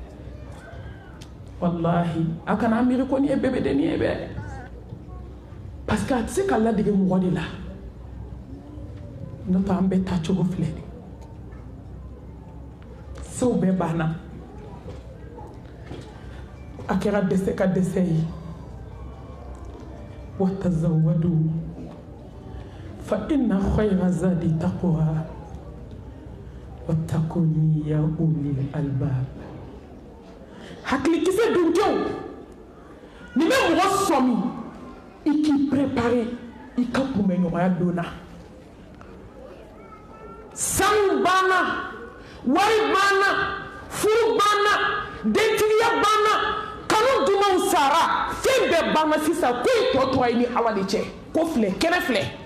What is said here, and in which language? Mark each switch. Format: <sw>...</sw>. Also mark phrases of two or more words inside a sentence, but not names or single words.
<bm>walahi a kana miiri ko nin ye bɛbɛdennin ye bɛ</bm> <fr>parce que</fr> <bm>a tɛ se ka ladege mɔgɔ de la n'o tɛ an bɛɛ taacogo filɛ de sew bɛɛ banna a kɛra dɛsɛ ka dɛsɛ ye</bm> <ar>وتزودوا فإن خير الزاد التقوى واتقون يا أولي الألباب</ar> <bm>hakilikisɛ dunkew ni bɛ mɔgɔ sɔmi i k'i préparer i ka kunbɛɲɔgɔnya don na sanu banna wari banna furu banna dentigiya banna kanu dumanw sara fɛn bɛɛ banna sisan ko i tɔ tora i ni ala de cɛ ko filɛ kɛnɛ filɛ</bm>